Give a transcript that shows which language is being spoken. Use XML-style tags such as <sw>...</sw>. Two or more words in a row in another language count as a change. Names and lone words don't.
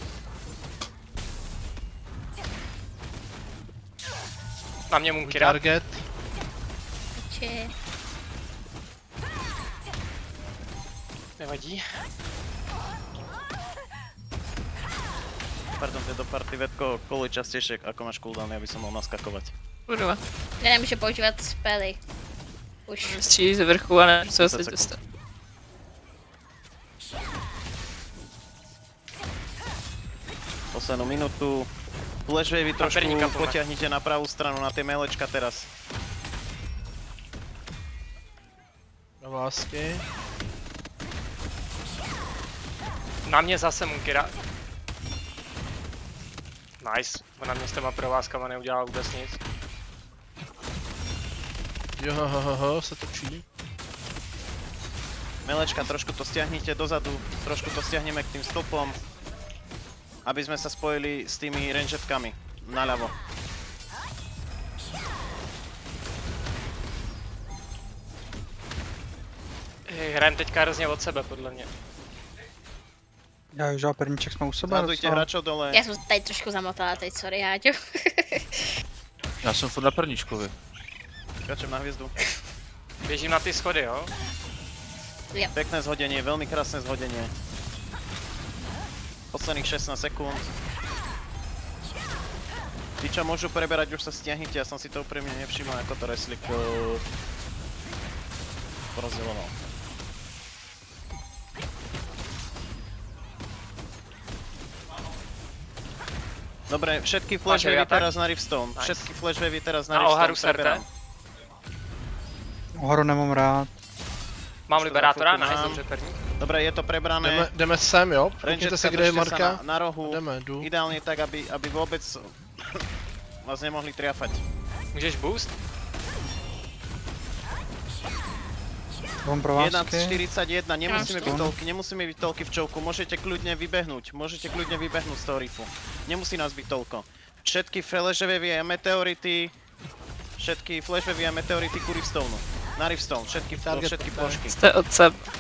<cs>Na mě Munkira. Target. Nevadí.</cs> <sk>Pardon, to je do party Vedko, koluj častejšie, ako máš cooldown, ja by som mohol naskakovať. Kurva.</sk> <cs>Já nemůžu používat spely. Už. Střílí ze vrchu, ale co se dostat.</cs> <sk>Poslednú minútu. Flashwavy trošku potiahnite na pravú stranu, na tie melečka teraz.</sk> <cs>Provázky. Na mě zase Munkira. Nice. Na mě s těma provázkama neudělal vůbec nic. Jo, se točí.</cs> <sk>Melečka, trošku to stiahnite dozadu, trošku to stiahneme k tým stĺpom. Aby sme sa spojili s tými rangetkami naľavo.</sk> <cs>Hrajem teďka hrozně od sebe, podle mě. Já už perníček jsme u sebe.</cs> <sk>Zhadujte hráčov dole.</sk> <cs>Já jsem tady trošku zamotala teď, sorry Háďo. Já jsem furt na perníčkovi.</cs> <sk>Skáčem na hviezdu.</sk> <cs>Běžím na ty schody, jo?</cs> <sk>Pekné zhodenie, veľmi krásne zhodenie. Posledných 16 sekúnd. Tí, čo môžu preberať, už sa stiahnite, ja som si to úprimne nevšimol, ako to Reslik porozdeľoval. Dobre, všetky flashwavy teraz na Riftstone. Všetky flashwavy teraz na Riftstone preberám. Horu nemám rád. Mám liberátora, nice,</sk> <cs>dobře první.</cs> <sk>Dobre, je to prebrané.</sk> <cs>Jdeme sem, jo? Koukněte se, kde je Marka. Na rohu. Jdeme, jdu.</cs> <sk>Ideálne tak, aby vôbec vás nemohli triafať.</sk> <cs>Můžeš boost? Mám provázky.</cs> <sk>1.41, nemusíme byť toľky v čovku, môžete kľudne vybehnúť z toho rifu. Nemusí nás byť toľko. Všetky flashwavy a meteority, ku Riftstoneu. Na Riftstone, všetky plošky.</sk> <cs>Jste od sebe.</cs>